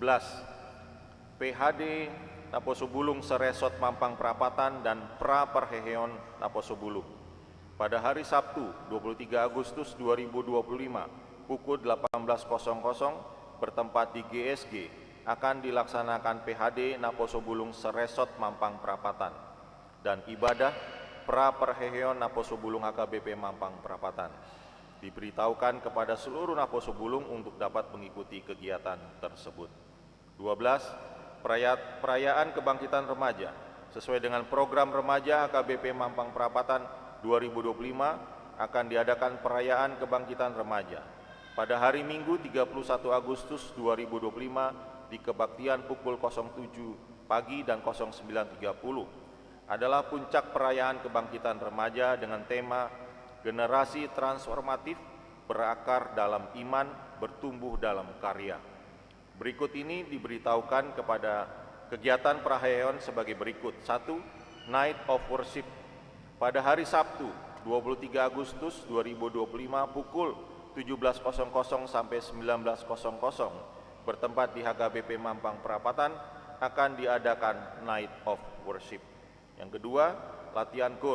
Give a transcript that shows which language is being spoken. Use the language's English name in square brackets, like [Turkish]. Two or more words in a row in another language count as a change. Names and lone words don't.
[Indonesian] 11. PHD Naposobulung Seresot Mampang Prapatan dan Pra Perheheon Naposobulung. Pada hari Sabtu 23 Agustus 2025 pukul 18.00 bertempat di GSG akan dilaksanakan PHD Naposobulung Seresot Mampang Prapatan dan ibadah Pra Perheheon Naposobulung HKBP Mampang Prapatan. Diberitahukan kepada seluruh Naposobulung untuk dapat mengikuti kegiatan tersebut. 12. Perayaan Kebangkitan Remaja sesuai dengan program Remaja HKBP Mampang Prapatan 2025 akan diadakan perayaan Kebangkitan Remaja pada hari Minggu 31 Agustus 2025 di kebaktian pukul 07 pagi dan 09.30 adalah puncak perayaan Kebangkitan Remaja dengan tema Generasi Transformatif Berakar dalam Iman, Bertumbuh dalam Karya. Berikut ini diberitahukan kepada kegiatan Praheon sebagai berikut. 1. Night of Worship. Pada hari Sabtu 23 Agustus 2025 pukul 17.00 sampai 19.00 bertempat di HKBP Mampang Prapatan akan diadakan Night of Worship. Yang kedua, latihan KUR.